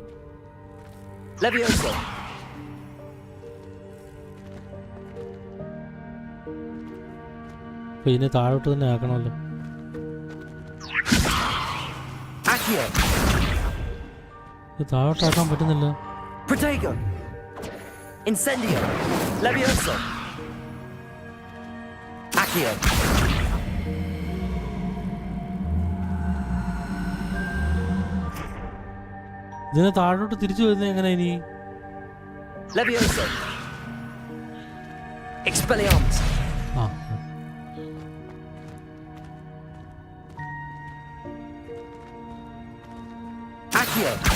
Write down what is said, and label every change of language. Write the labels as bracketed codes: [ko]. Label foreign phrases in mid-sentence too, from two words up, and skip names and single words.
[la] Levioso! [ml] അപ്പൊ ഇതിനെ താഴോട്ട് തന്നെ ആക്കണമല്ലോ. [la] Accio! [ml] ഇത് താഴോട്ടാക്കാൻ പറ്റുന്നില്ല. [la] Protego! Incendio! Levioso! Accio! [ml] ഇതിനെ താഴോട്ട് തിരിച്ചു വരുന്നത് എങ്ങനെ ഇനി? [la] Levioso! Expelliarmus! Accio!